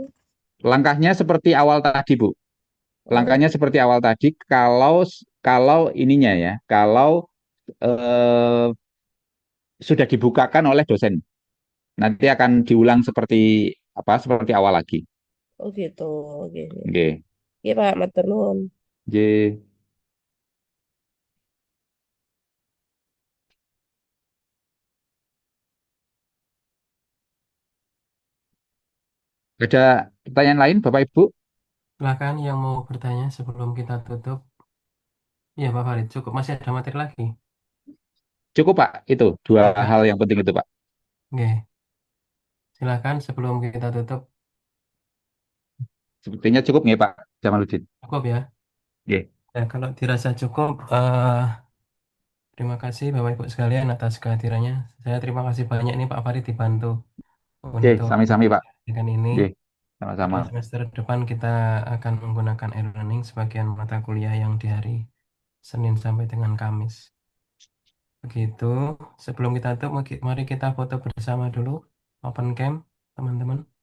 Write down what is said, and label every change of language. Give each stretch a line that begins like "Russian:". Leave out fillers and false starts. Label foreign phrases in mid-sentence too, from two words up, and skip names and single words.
Indonesian: Langkahnya seperti awal tadi, Bu. Langkahnya seperti awal tadi. Kalau ininya ya, kalau eh, sudah dibukakan oleh dosen, nanti akan diulang seperti apa? Seperti awal lagi. Oh gitu, oke. Oke. Oke Pak,
Javanese: matur nuwun.
Indonesian: Oke. Ada pertanyaan lain, Bapak Ibu? Silakan yang mau bertanya sebelum kita tutup. Iya Pak Farid, cukup masih ada materi lagi. Cukup, Pak. Itu dua Oke. hal yang penting itu, Pak. Oke. Silakan sebelum kita tutup. Sepertinya cukup nggih, Pak Jamaluddin? Cukup ya. Nggih. Ya, kalau dirasa cukup, terima kasih Bapak Ibu sekalian atas kehadirannya. Saya terima kasih banyak nih Pak Farid dibantu Oke, untuk
Javanese: sami-sami, Pak.
Indonesian: menyampaikan ini. Nggih, sama-sama. Karena semester depan kita akan menggunakan e-learning sebagian mata kuliah yang di hari Senin sampai dengan Kamis. Begitu. Sebelum kita tutup, mari kita foto bersama dulu.
English: Open cam,
Indonesian: teman-teman.